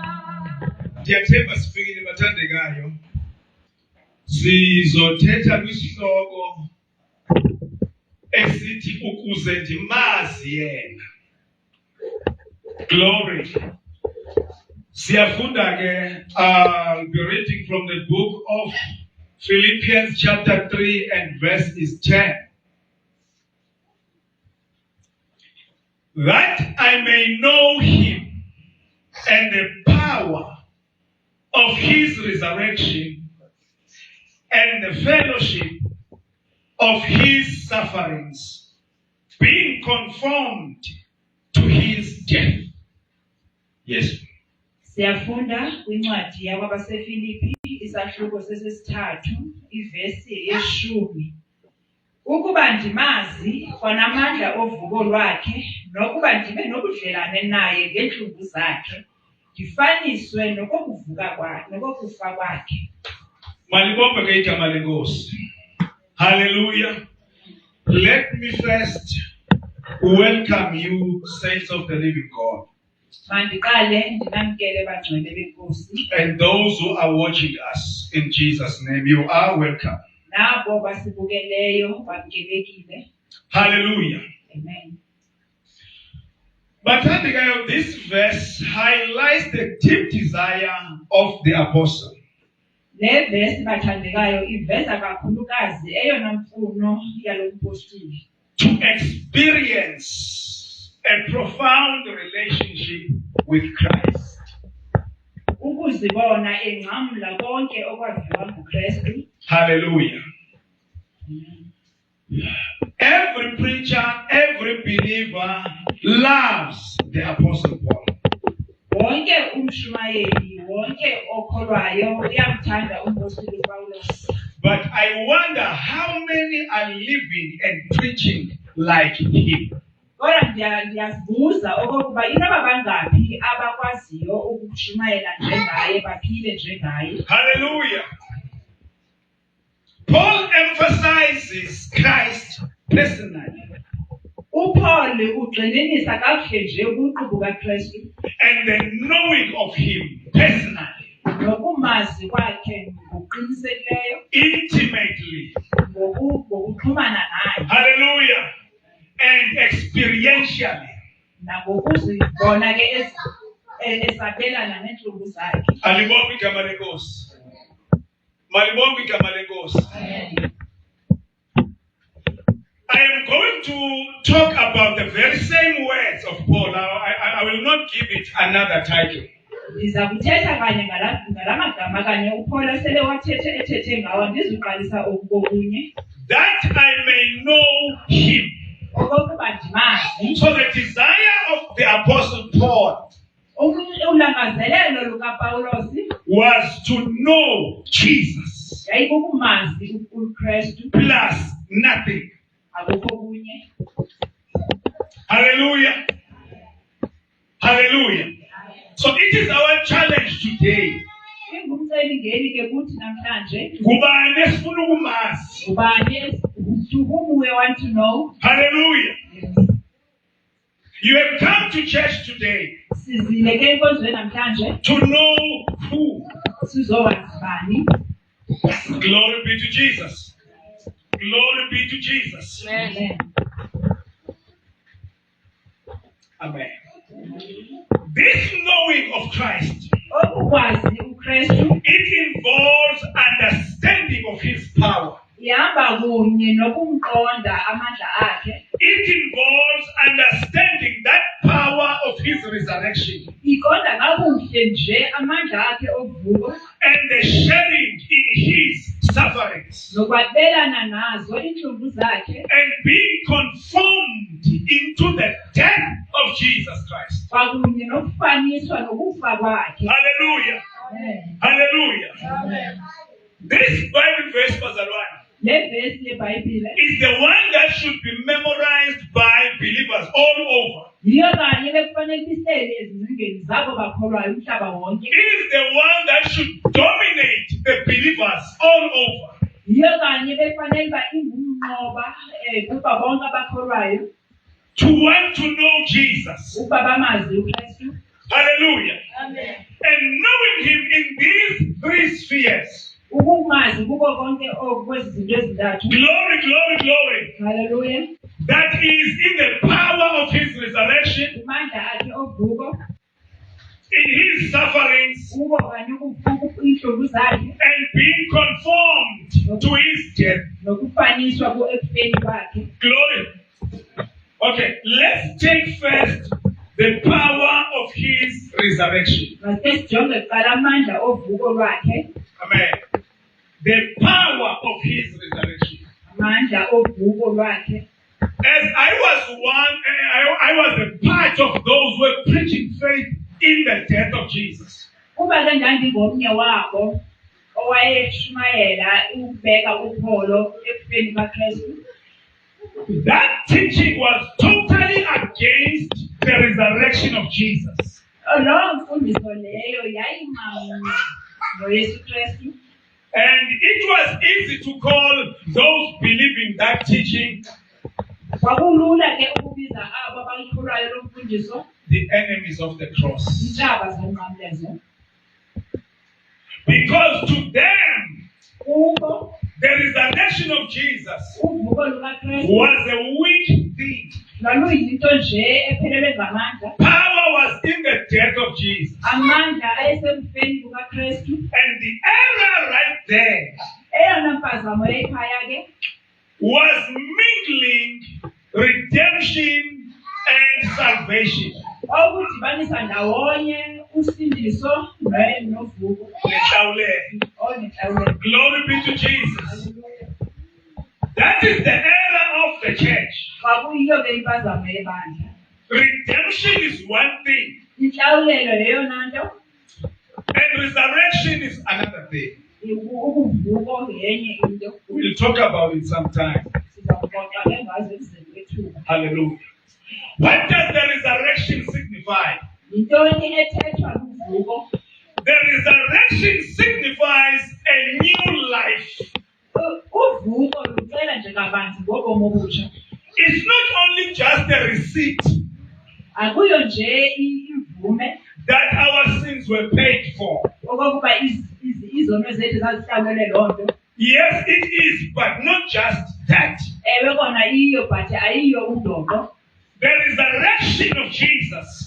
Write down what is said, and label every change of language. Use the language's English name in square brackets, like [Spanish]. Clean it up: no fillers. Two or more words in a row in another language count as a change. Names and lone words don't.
[Xhosa] Ndiyathemba sifikile bathandekayo. Sizothetha kwisihloko esithi ukuze ndimazi yena. Glory. Siyafunda ke, [English] I'll be reading from the book of Philippians chapter 3 and verse is 10. That I may know him and the power of his resurrection and the fellowship of his sufferings, being conformed to his death. Yes. [Xhosa] Siyafunda kwincwadi yabaseFilipi isahluko sesithathu ivesi ye-10. Ukuba ndimazi kwanamandla ovuko lwakhe nokuba ndibe nobudlelwane naye ngentlungu zakhe, ndifaniswe nokokuvuka kwakhe nokokufa kwakhe. Malibombe ke igama lenkosi. Hallelujah. [English] Let me first welcome you, saints of the living God. [Xhosa] Mandiqale ndinamkele bagcwele benkosi. [English] And those who are watching us, in Jesus' name, you are welcome. [Xhosa] Nabo basibukeleyo bamkelekile. Hallelujah. Amen. [English] But this verse highlights the deep desire of the apostle. [Xhosa] Le verse bathandekayo iveza kakhulukazi eyona mfuno yalo mpostoli. [English] To experience a profound relationship with Christ. [Xhosa] Ukuzibona engcamla konke okwaziwa nguKristu. Hallelujah. [English] Every preacher, every believer loves the Apostle Paul. [Xhosa] Wonke umshumayeli, wonke okholwayo uyamthanda umpostoli Paulus. [English] But I wonder how many are living and preaching like him. [Xhosa] Kodwa ndiyazibuza okokuba inaba bangaphi abakwaziyo ukushumayela njengaye baphile njengaye. Hallelujah. [English] Paul emphasizes Christ personally. [Xhosa] uPaul ugxininisa kakuhle nje ukuqubuka kaKristu [English] and the knowing of him personally. [Xhosa] Nokumazi kwakhe ngokuqinisekileyo. Intimately. Ngokuxhumana naye. [English] Hallelujah. And experientially. [Xhosa] Nangokuzibona ke esabelana nenhlungu zakhe. Alibonge igama lenkosi. Malibonge igama lenkosi. [English] I am going to talk about the very same words of Paul. I will not give it another title. [Xhosa] Ndiza kuthetha kanye ngalamagama kanye uPaul sele wathethe ngawo ndizuqalisa okunye. [English] That I may know him. [Xhosa] Okokuba ndimazi. [English] So the desire of the Apostle Paul [Xhosa] ulangazelelo lukaPawulos [English] was to know Jesus [Xhosa] yayikukumazi uKristu [English] plus nothing. [Xhosa] akukho kunye. Hallelujah. Hallelujah. [English] So it is our challenge today. [Xhosa] Ingumcelimngeni ke kuthi namhlanje. Ngubani esifuna ukumazi? [English] Ngubani to whom we want to know? Hallelujah. You have come to church today [Xhosa] Sizile ke enkonzweni namhlanje [English] to know who. [Xhosa] sizowazi bani. [English] Glory be to Jesus. Glory be to Jesus. Amen. Amen. This knowing of Christ, [Xhosa] Okukwazi uKristu [English] it involves understanding of his power. [Xhosa] ihamba kunye nokumqonda amandla akhe. [English] It involves understanding that power of his resurrection [Xhosa] Iqonda kakuhle nje amandla akhe okuvuka [English] and the sharing in his sufferings [Xhosa] nokwabelana nazo inhlungu zakhe [English] and being conformed into the death of Jesus Christ. [Xhosa] kwakunye nokufaniswa nokufa kwakhe. Hallelujah. Amen. Hallelujah. Amen. [English] This Bible verse, [Xhosa] Bazalwane, Le vesi yeBhayibhile [English] is the one that should be memorized by believers all over. [Xhosa] yiyo kanye bekufanele ihlele ezingcingweni zabo bakholwayo umhlaba wonke. [English] It is the one that should dominate the believers all over. [Xhosa] Yiyo kanye bekufanele ba ingumnqoba kuba bonke abakholwayo [English] To want to know Jesus. [Xhosa] ukuba bamazi uKristu. Hallelujah. Amen. [English] And knowing him in these three spheres. [Xhosa] Ukumazi kuko konke okwezi zinto ezintathu. [English] Glory, glory, glory. Hallelujah. That is in the power of his resurrection, [Xhosa] Amandla akhe ovuko [English] in his sufferings, [Xhosa] kuko kanye inhlungu zakhe [English] and being conformed to his death. [Xhosa] nokufaniswa ekufeni kwakhe. Glory. [English] Okay, let's take first the power of his resurrection. [Xhosa] Masike sijonge kuqala amandla ovuko lwakhe. Amen. [English] The power of his resurrection. [Xhosa] Amandla ovuko lwakhe. [English] As I was a part of those who were preaching faith in the death of Jesus. [Xhosa] Kuba ke ndandingomnye wabo owayeshumayela ukubeka upholo ekufeni kaKristu. [English] That teaching was totally against the resurrection of Jesus. [Xhosa] Leyo mfundiso leyo yayingqamile noYesu Kristu. [English] And it was easy to call those believing that teaching [Xhosa] Kwakulula ke ukubiza abo abayikholwayo lo mfundiso [English] the enemies of the cross. [Xhosa] intshaba zonqamlezo. [English] Because to them, [Xhosa] Kubo [English] the resurrection of Jesus [Xhosa] uvuko lukaKristu [English] was a weak thing. [Xhosa] lwaluyinto nje ephelelwe ngamandla. [English] Power was in the death of Jesus. [Xhosa] Amandla ayesekufeni kukaKristu. [English] And the error right there [Xhosa] Eyona mpazamo ekhaya ke [English] was mingling redemption and salvation. [Xhosa] okudibanisa ndawonye usindiso novuko. [English] Glory be to Jesus. That is the error of the church. [Xhosa] Kwakuyiyo ke impazamo yebandla. [English] Redemption is one thing, [Xhosa] Inhlawulelo yeyona nto, [English] and resurrection is another thing. [Xhosa] ukuvuko yenye into. [English] We'll talk about it sometime. [Xhosa] Sizakuxoxa ke ngazo izinto ethuba. Hallelujah. [English] What does the resurrection signify? [Xhosa] Yintoni ethethwa luvuko? [English] The resurrection signifies a new life. [Xhosa] Uvuko lucela nje kabanzi ngobomi obutsha. [English] It's not only just a receipt [Xhosa] Akuyo nje imvume [English] that our sins were paid for. [Xhosa] okokuba izono zethu zazihlawulele loo nto. [English] Yes, it is, but not just that. [Xhosa] Ewe kona iyo but ayiyo undoqo. [English] The resurrection of Jesus